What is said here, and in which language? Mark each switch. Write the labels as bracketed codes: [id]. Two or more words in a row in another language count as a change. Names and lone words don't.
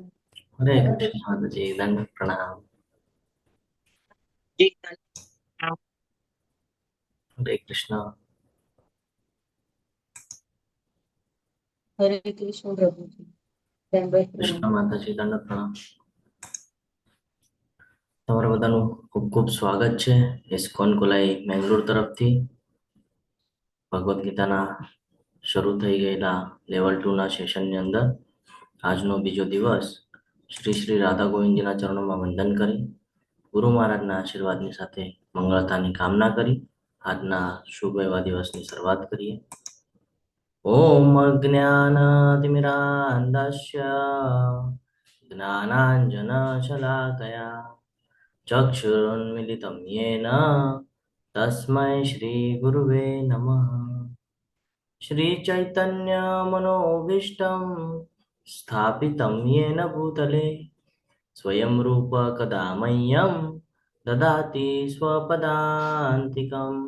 [hi] हरे कृष्णा माता जी, दंडवत प्रणाम। जी। हरे कृष्णा। हरे कृष्ण प्रभु जी, दंडवत प्रणाम। कृष्णा माता जी, दंडवत प्रणाम। [gu] તમારા બધાનું ખૂબ ખૂબ સ્વાગત છે ઇસ્કોન કોલાઈ મેંગલોર તરફથી ભગવદ્ ગીતાના શરૂ થઈ ગયેલા લેવલ 2 ના સેશનની અંદર આજનો બીજો દિવસ શ્રી શ્રી રાધા ગોવિંદજીના ચરણોમાં વંદન કરી ગુરુ મહારાજના આશીર્વાદની સાથે મંગળતાની કામના કરી આજના શુભ એવા દિવસની શરૂઆત કરીએ। [sa] ॐ अज्ञानातिमिरान्धस्य ज्ञानाञ्जनशलाकया चक्षुरुन्मिलितं येन तस्मै श्रीगुरुवे नमः। श्रीचैतन्यमनोभीष्टं स्थापितं येन भूतले स्वयं रूप कदा मह्यं ददाति स्वपदान्तिकम्।